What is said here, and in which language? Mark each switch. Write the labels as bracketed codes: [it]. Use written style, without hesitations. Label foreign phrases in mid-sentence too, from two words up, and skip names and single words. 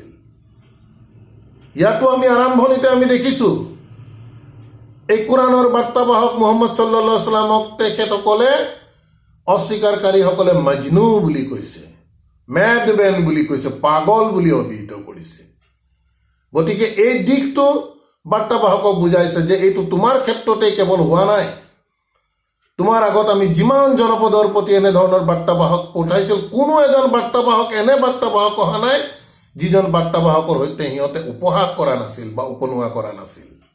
[as] ইয়াতো আমি আৰম্ভণিতে আমি দেখিছোঁ এই কোৰাণৰ বাৰ্তাবাহক মুহাম্মদ [ar] صلى الله عليه وسلم [as] তেখেতসকলে অস্বীকাৰকাৰীসকলে মজনু বুলি কৈছে, মেডমেন বুলি কৈছে, পাগল বুলি অভিহিত কৰিছে। গতিকে এই দিশটো বাৰ্তাবাহকক বুজাইছে যে এইটো তোমাৰ ক্ষেত্ৰতেই কেৱল হোৱা নাই, তোমাৰ আগত আমি যিমান জনপদৰ প্ৰতি এনেধৰণৰ বাৰ্তাবাহক পঠাইছিল, কোনো এজন বাৰ্তাবাহক এনে বাৰ্তাবাহক অহা নাই যিজন বাৰ্তাবাহকৰ সৈতে সিহঁতে উপহাস কৰা নাছিল বা উপনুৱা কৰা নাছিল।